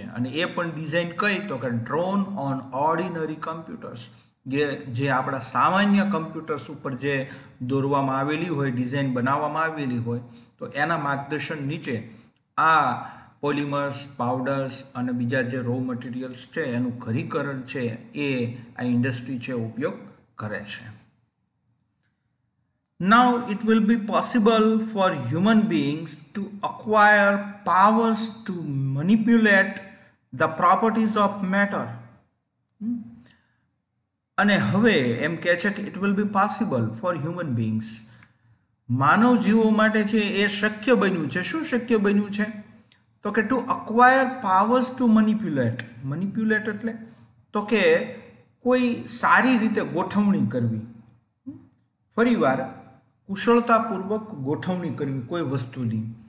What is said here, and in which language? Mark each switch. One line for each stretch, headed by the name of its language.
Gujarati: અને એ પણ ડિઝાઇન કઈ તો કે
English: drawn on ordinary computers
Gujarati: જે આપણા સામાન્ય કમ્પ્યુટર્સ ઉપર જે દોરવામાં આવેલી હોય ડિઝાઇન બનાવવામાં આવેલી હોય તો એના માર્ગદર્શન નીચે આ પોલિમર્સ પાવડર્સ અને બીજા જે રો મટીરિયલ્સ છે એનું ઘનીકરણ છે એ આ ઇન્ડસ્ટ્રી છે ઉપયોગ કરે છે.
English: Now it will be possible for human beings to acquire powers to manipulate the properties of matter.
Gujarati: અને હવે એમ કહે છે કે
English: it will be possible for human beings
Gujarati: માનવ જીવો માટે છે એ શક્ય બન્યું છે. શું શક્ય બન્યું છે તો કે
English: to acquire powers to manipulate
Gujarati: એટલે તો કે કોઈ સારી રીતે ગોઠવણી કરવી, ફરીવાર કુશળતાપૂર્વક ગોઠવણી કરવી કોઈ વસ્તુની.